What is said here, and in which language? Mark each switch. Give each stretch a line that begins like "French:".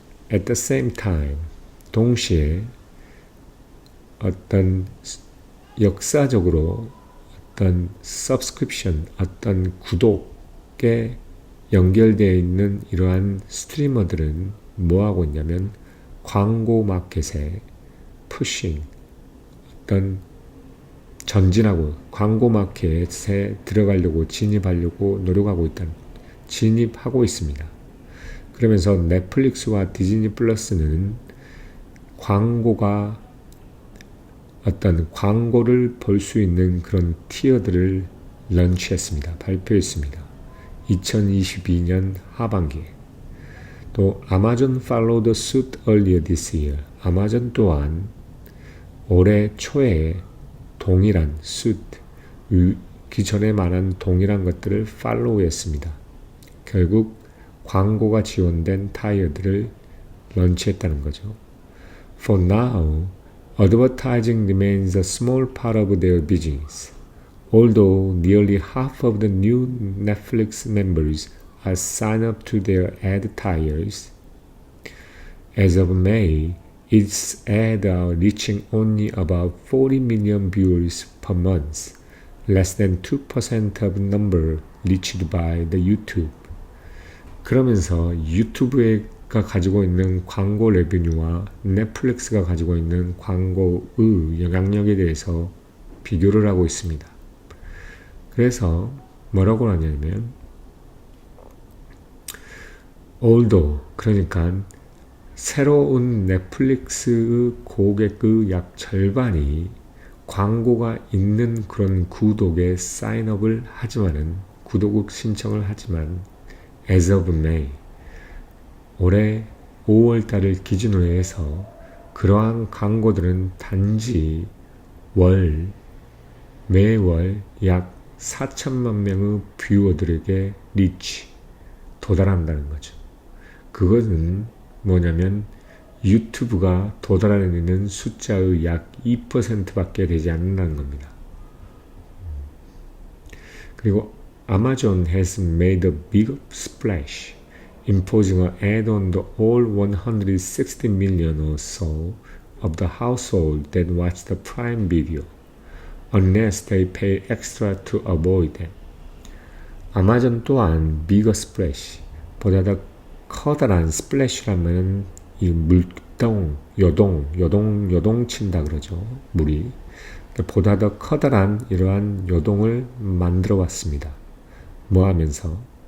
English: At the same time,
Korean: 동시에 어떤 역사적으로 어떤 subscription, 어떤 구독에 연결되어 있는 이러한 스트리머들은 뭐하고 있냐면 광고 마켓에 푸싱, 어떤 전진하고 광고 마켓에 들어가려고 진입하려고 노력하고 진입하고 있습니다. 그러면서 넷플릭스와 디즈니 플러스는 광고가 어떤 광고를 볼 수 있는 그런 티어들을 런치했습니다. 발표했습니다. 2022년 하반기에.
English: 또 아마존 followed suit earlier this year.
Korean: 아마존 또한 올해 초에 동일한 suit, 기존에 말한 동일한 것들을 follow했습니다. 결국 광고가 지원된 타이어들을 런치했다는 거죠.
English: For now, advertising remains a small part of their business. Although nearly half of the new Netflix members are signed up to their ad tiers, as of May, its ads are reaching only about 40 million viewers per month, less than 2% of the number reached by the YouTube.
Korean: 그러면서 유튜브가 가지고 있는 광고 레비뉴와 넷플릭스가 가지고 있는 광고의 영향력에 대해서 비교를 하고 있습니다. 그래서 뭐라고 하냐면 although, 그러니까 새로운 넷플릭스의 고객의 약 절반이 광고가 있는 그런 구독에 사인업을 하지만은 구독 신청을 하지만
English: as of May,
Korean: 올해 5월달을 기준으로 해서 그러한 광고들은 단지 매월 약 4천만 명의 뷰어들에게 도달한다는 거죠. 그것은 뭐냐면 유튜브가 도달하는 숫자의 약 2%밖에 되지 않는다는 겁니다.
English: 그리고 Amazon has made a big splash, imposing an ad on the all 160 million or so of the household that watch the Prime Video, unless they pay extra to avoid them.
Korean: 아마존 또한
English: big splash,
Korean: 보다 더 커다란 splash라면 이 물동, 요동친다 그러죠. 물이. 보다 더 커다란 이러한 요동을 만들어 왔습니다. 뭐 하면서?